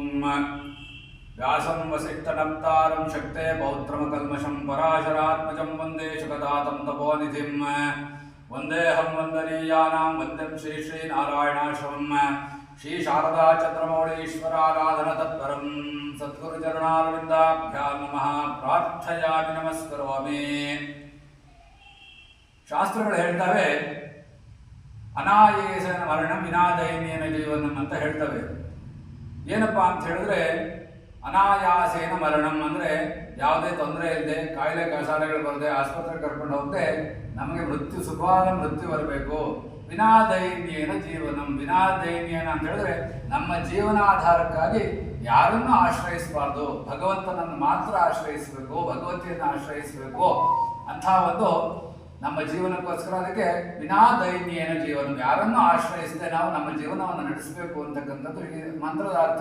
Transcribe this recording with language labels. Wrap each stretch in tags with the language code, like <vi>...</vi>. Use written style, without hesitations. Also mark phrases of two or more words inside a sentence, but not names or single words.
<sa>व्यासं वसिष्ठनप्तारं शक्ते पौत्रमकल्मषं पराशरात्मजं वन्दे शुकदातं तपोनिधिं वन्देऽहं वन्दनीयानां वन्द्यं श्रीनारायणाश्रमं श्रीशारदाचन्द्रमौळीश्वराराधनतत्परं सद्गुरुचरणारविन्दाभ्यां नमः। प्रार्थयामि नमस्करोमि।</sa> <kn>ಶಾಸ್ತ್ರಗಳು ಹೇಳ್ತವೆ</kn> <sa>ಅನಾಯಾಸೇನ ಮರಣಂ ವಿನಾದೈನ್ಯೇನ ಜೀವನಂ</sa> <kn>ಅಂತ ಹೇಳ್ತವೆ. ಏನಪ್ಪಾ ಅಂತ ಹೇಳಿದ್ರೆ</kn> <sa>ಅನಾಯಾಸೇನ ಮರಣಂ</sa> <kn>ಅಂದರೆ ಯಾವುದೇ ತೊಂದರೆ ಇಲ್ಲದೆ ಕಾಯಿಲೆ ಕಸಾಲೆಗಳು ಬರದೆ ಆಸ್ಪತ್ರೆಗೆ ಕರ್ಕೊಂಡು ಹೋಗದೆ ನಮಗೆ ಸುಖವಾದ ಮೃತ್ಯು ಬರಬೇಕು.</kn> <sa>ವಿನಾದೈನ್ಯೇನ ಜೀವನಂ.</sa> <kn>ವಿನಾದೈನ್ಯೇನ ಅಂತ ಹೇಳಿದ್ರೆ ನಮ್ಮ ಜೀವನಾಧಾರಕ್ಕಾಗಿ ಯಾರನ್ನು ಆಶ್ರಯಿಸಬಾರ್ದು, ಭಗವಂತನನ್ನು ಮಾತ್ರ ಆಶ್ರಯಿಸಬೇಕು, ಭಗವತಿಯನ್ನು ಆಶ್ರಯಿಸಬೇಕು ಅಂಥ ಒಂದು ನಮ್ಮ ಜೀವನಕ್ಕೋಸ್ಕರ ಅದಕ್ಕೆ</kn> <sa>ವಿನಾದೈನ್ಯೇನ ಜೀವನ,</sa> <kn>ಯಾರನ್ನು ಆಶ್ರಯಿಸದೆ ನಾವು ನಮ್ಮ ಜೀವನವನ್ನು ನಡೆಸಬೇಕು ಅಂತಕ್ಕಂಥದ್ದು ಈ ಮಂತ್ರದ ಅರ್ಥ.</kn>